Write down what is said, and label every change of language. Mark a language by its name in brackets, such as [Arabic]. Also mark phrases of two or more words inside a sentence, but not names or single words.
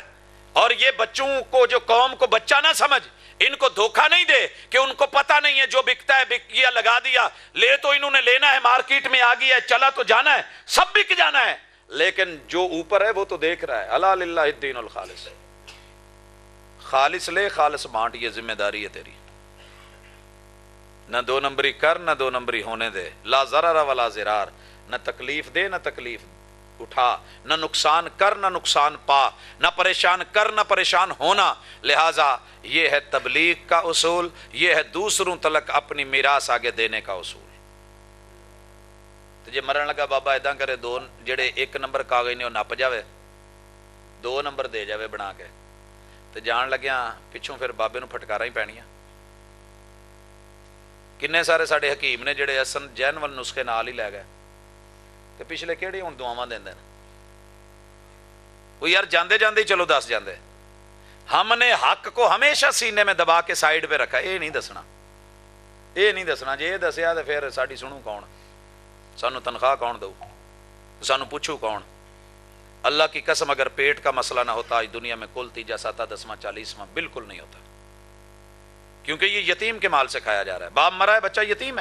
[Urdu] اور یہ بچوں کو جو قوم کو بچہ نہ سمجھ، ان کو دھوکہ نہیں دے کہ ان کو پتہ نہیں ہے جو بکتا ہے بک گیا لگا دیا، لے تو انہوں نے لینا ہے، مارکیٹ میں آ گیا ہے، چلا تو جانا ہے، سب بک جانا ہے، لیکن جو اوپر ہے وہ تو دیکھ رہا ہے۔ [Arabic] الا للہ الدین الخالص، [Urdu] خالص لے خالص بانٹ، یہ ذمہ داری ہے تیری۔ نہ 2 نمبری کر، نہ 2 نمبری ہونے دے، [Arabic] لا ضرر ولا ضرار، [Urdu] نہ تکلیف دے نہ تکلیف اٹھا، نہ نقصان کر نہ نقصان پا، نہ پریشان کر نہ پریشان ہونا۔ لہٰذا یہ ہے تبلیغ کا اصول، یہ ہے دوسروں تلک اپنی میراث آگے دینے کا اصول۔ [Punjabi] تو جے مرن لگا بابا ایداں کرے، 2 جڑے 1 نمبر کاغذ نے وہ نپ جاوے، 2 نمبر دے جاوے بنا کے، تو جان لگیا پچھوں پھر بابے نو پھٹکارا ہی پینیاں۔ کنے سارے ساڈے حکیم نے جڑے اصل جینون نسخے نال ہی لے گئے، تے پچھلے کیڑی ہن دعاواں دیندے نے؟ وہ یار جاندے جاندے ہی چلو دس جاندے۔ [Urdu] ہم نے حق کو ہمیشہ سینے میں دبا کے سائیڈ پہ رکھا، یہ نہیں دسنا، یہ نہیں دسنا، [Punjabi] جے یہ دسیا تو پھر ساڈی سنو کون، سانو تنخواہ کون دو، سانو پوچھو کون؟ [Urdu] اللہ کی قسم اگر پیٹ کا مسئلہ نہ ہوتا آج دنیا میں کل 3 7 10 40 بالکل نہیں ہوتا، کیونکہ یہ یتیم کے مال سے کھایا جا رہا ہے، باپ مرا ہے بچہ یتیم ہے۔